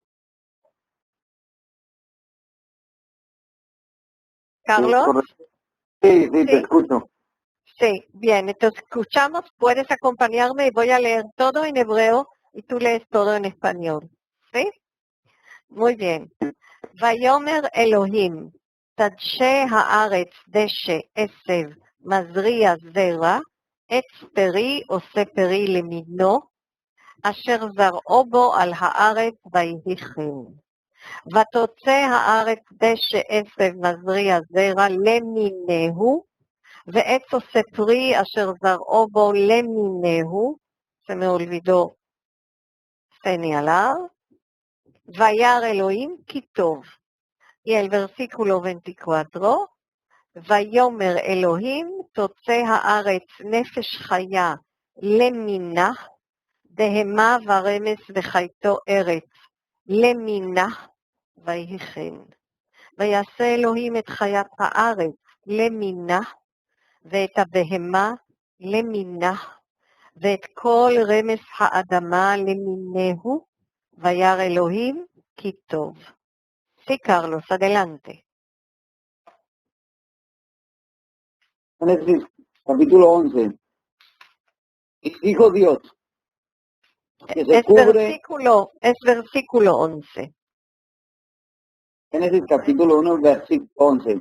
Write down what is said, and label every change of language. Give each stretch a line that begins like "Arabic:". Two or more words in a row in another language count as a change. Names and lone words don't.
Spanish: Carlos. Sí, te Sí, escucho. sí, bien, entonces escuchamos, puedes acompañarme y voy a leer todo en hebreo y tú lees todo en español. ¿Sí? Muy bien.
Hebrew: ויאמר אלוהים, תדשה הארץ דשא עשב, מזריע זרע, עץ פרי עושה פרי למינו, אשר זרעו בו על הארץ ויהי כן. ותוצא הארץ דשא עשב מזריע זרע למינהו, ועץ עושה פרי אשר זרעו בו למינהו,
Spanish: se me olvidó señalar,
Hebrew: וירא אלוהים כי טוב.
Spanish: Y el versículo 24,
Hebrew: ויאמר אלוהים תוצא הארץ נפש חיה למינה, בהמה ורמס וחייתו ארץ למינה, ויהי כן. ויעשה אלוהים את חיית הארץ למינה, ואת הבהמה למינה, ואת כל רמס האדמה למינהו, וירא אלוהים כי טוב.
Spanish: Sí, Carlos, adelante. Génesis capítulo 11. Y dijo Dios que se Es cubre, versículo 11. Génesis capítulo 1, versículo 11.